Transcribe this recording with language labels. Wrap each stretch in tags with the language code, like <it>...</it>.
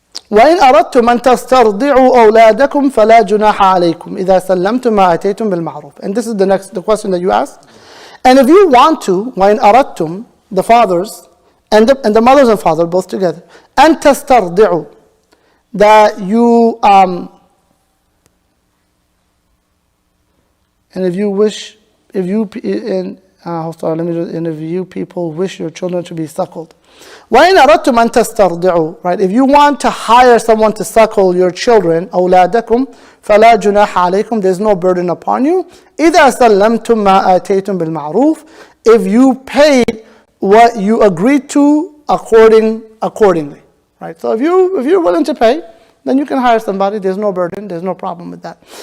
<ar>وإن أردتم أن تسترضعوا أولادكم فلا جناح عليكم إذا سلمتم ما آتيتم بالمعروف.</ar> <en>And this is the question that you asked. And if you want to,</en> <ar>وإن أردتم,</ar> <en>the fathers and the mothers and fathers both together,</en> <ar>أن تسترضعوا,</ar> <en>that you and if you wish, if you and if you people wish your children to be suckled.</en> <ar>وَإِنْ أَرَدْتُمْ أَن تَسْتَرْضِعُوا, right?</ar> <en>If you want to hire someone to suckle your children,</en> <ar>أَوْلَادَكُمْ فَلَا جُنَاحَ عَلَيْكُمْ,</ar> <en>there's no burden upon you.</en> <ar>إِذَا سَلَّمْتُمْ مَا آتَيْتُمْ بِالْمَعْرُوفِ,</ar> <en>if you pay what you agreed to accordingly, right? So if you're willing to pay, then you can hire somebody. There's no burden. There's no problem with that.</en>